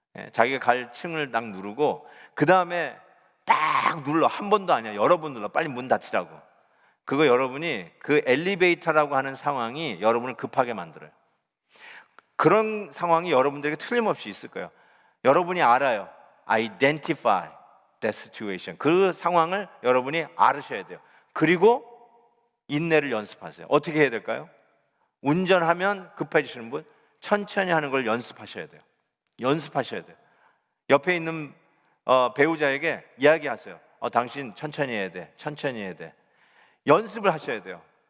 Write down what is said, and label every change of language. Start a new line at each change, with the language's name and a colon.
Korean: 자기가 갈 층을 딱 누르고 그 다음에 딱 눌러. 한 번도 아니야, 여러 번 눌러. 빨리 문 닫히라고. 그거 여러분이 그 엘리베이터라고 하는 상황이 여러분을 급하게 만들어요. 그런 상황이 여러분들에게 틀림없이 있을 거예요. 여러분이 알아요.
English: Identify that situation.
Korean: 그 상황을 여러분이 알으셔야 돼요. 그리고 인내를 연습하세요. 어떻게 해야 될까요? 운전하면 급해지시는 분, 천천히 하는 걸 연습하셔야 돼요. 연습하셔야 돼요. 옆에 있는 배우자에게 이야기하세요. 당신 천천히 해야 돼. 천천히 해야 돼. 연습을 하셔야 돼요.